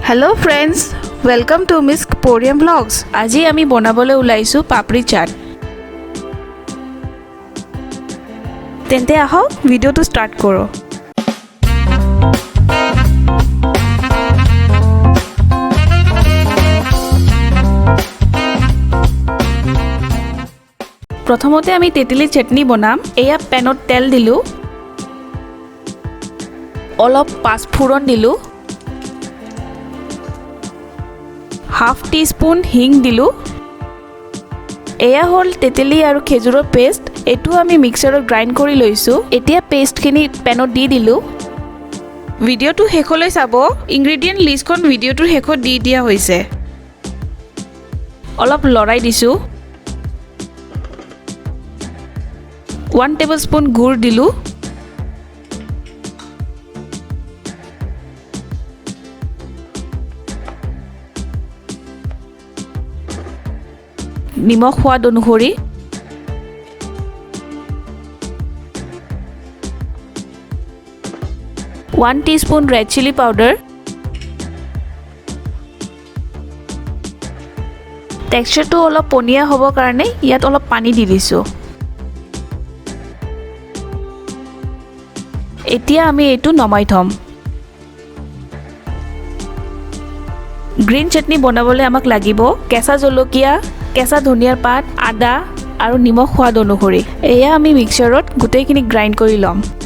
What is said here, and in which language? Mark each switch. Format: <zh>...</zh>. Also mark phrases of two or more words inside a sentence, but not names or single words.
<en>Hello friends, welcome to Miss Porium Vlogs.</en> <as>আজি আমি বনাবলৈ ওলাইছো পাপড়ি চাট। তেন্তে আহক ভিডিওটো স্টার্ট করো। প্ৰথমতে আমি তেতেলী চাটনি বনাম। এয়া পেনত তেল দিলো। অলপ পাঁচফোৰণ দিলো।</as> <en>half tea spoon</en> <as>হিং দিলোঁ এয়া হ'ল তেতেলী আৰু খেজুৰ পেষ্ট এইটো আমি মিক্সাৰত গ্ৰাইণ্ড কৰি লৈছোঁ এতিয়া পেষ্টখিনি পেনত দি দিলোঁ ভিডিঅ'টো শেষলৈ চাব</as> <en>ingredient listখন</en> <as>ভিডিঅ'টোৰ শেষত দি দিয়া হৈছে অলপ লৰাই দিছোঁ 1 টেবলস্পুন গুৰ দিলোঁ নিমখ সোৱাদ অনুসৰি 1 টীস্পুন</as> <en>red chili powder</en> <as>টেক্সচাৰটো অলপ পনিয়া হ'ব কাৰণে ইয়াত অলপ পানী দি দিছো এতিয়া আমি এটো নমাই থম গ্ৰীণ চাটনি বনাবলৈ আমাক লাগিব কেঁচা জলকীয়া কেঁচা ধনিয়াৰ পাত আদা আৰু নিমখ সোৱাদ অনুসৰি এয়া আমি মিক্সাৰত গুটেইখিনি গ্ৰাইন্ড কৰি লম</as>